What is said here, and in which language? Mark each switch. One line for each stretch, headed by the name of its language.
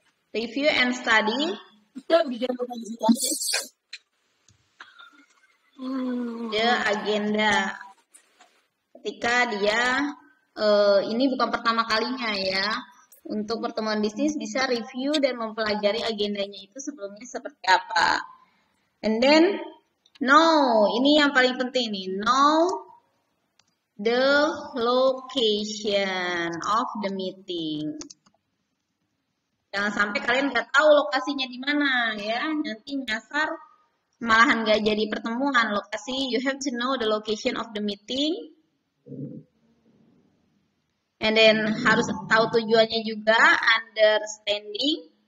English: Review and study the agenda.
Indonesian: Ketika dia, ini bukan pertama kalinya ya, untuk pertemuan bisnis bisa review dan mempelajari agendanya itu sebelumnya seperti apa.
English: And then,
Indonesian: ini yang paling penting nih,
English: know the location of the meeting.
Indonesian: Jangan sampai kalian nggak tahu lokasinya di mana ya, nanti nyasar malahan nggak jadi pertemuan. Lokasi,
English: you have to know the location of the meeting. And then
Indonesian: harus tahu tujuannya juga, understanding.